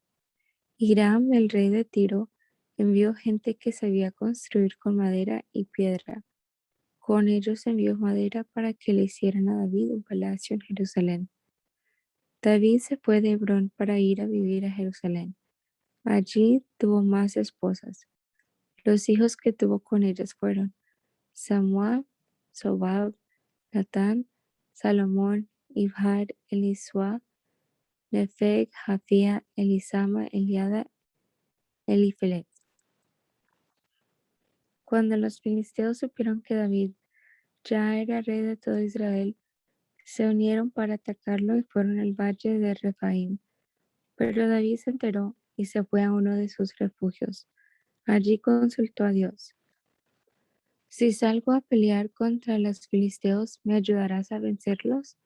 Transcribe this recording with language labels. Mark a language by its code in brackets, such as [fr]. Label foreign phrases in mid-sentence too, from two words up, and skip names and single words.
[es] Hiram, el rey de Tiro, envió gente que sabía construir con madera y piedra. Con ellos envió madera para que le hicieran a David un palacio en Jerusalén. David se fue de Hebrón para ir a vivir a Jerusalén. Allí tuvo más esposas. Los hijos que tuvo con ellas fueron Samúa, Sobab, Natán, Salomón, Ibhar, Elisua, Nefeg, Jafía, Elisama, Eliada, Elifelet. Cuando los filisteos supieron que David ya era rey de todo Israel, se unieron para atacarlo y fueron al valle de Refaim. Pero David se enteró y se fue a uno de sus refugios. Allí consultó a Dios: si salgo a pelear contra los filisteos, ¿me ayudarás a vencerlos?